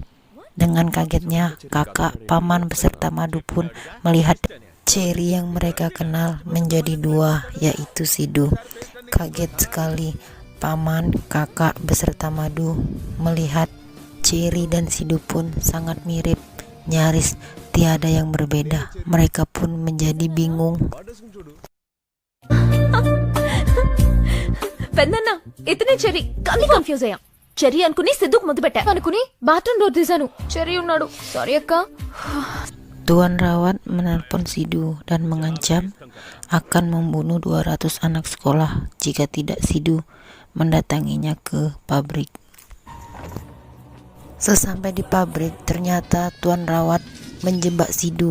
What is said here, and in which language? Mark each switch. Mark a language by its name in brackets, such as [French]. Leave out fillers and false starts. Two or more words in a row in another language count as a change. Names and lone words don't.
[Indonesian] Dengan kagetnya, kakak, paman beserta Madu pun melihat Cherry yang mereka kenal menjadi dua, yaitu Sidu. Kaget sekali, paman, kakak beserta Madu melihat Cherry dan Sidu pun sangat mirip, nyaris tiada yang berbeda. Mereka pun menjadi bingung. [Telugu] పెద్దన్న ఇతనే చెరి కానీ కన్ఫ్యూజ్ అయ్యాం. చెర్రీ అనుకుని సిద్ధుకు ముద్దు పెట్టా అనుకుని బాత్రూమ్ డోర్ తీశాను. చెర్రీ ఉన్నాడు. సారీ అక్క. [Indonesian] Tuan Rawat menelpon Sidu dan mengancam akan membunuh 200 anak sekolah jika tidak Sidu mendatanginya ke pabrik. Sesampai di pabrik, ternyata Tuan Rawat menjebak Sidu.